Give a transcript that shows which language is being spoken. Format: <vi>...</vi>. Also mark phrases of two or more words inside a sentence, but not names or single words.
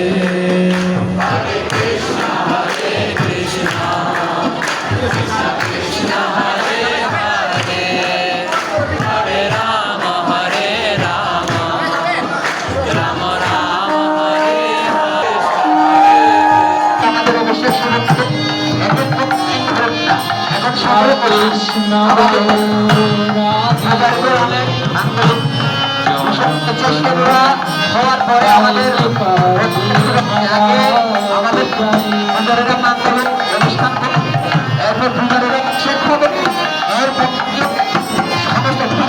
<sa>Hare Krishna, Krishna Krishna, Hare Hare, Hare Rama, Rama Rama, Hare Hare.</sa> <bn>কৃষ্ণ হওয়ার পরে আমাদের অনুষ্ঠান করুন, এরপর পূজারীরা শেষ হবে, এরপর সমস্ত</bn>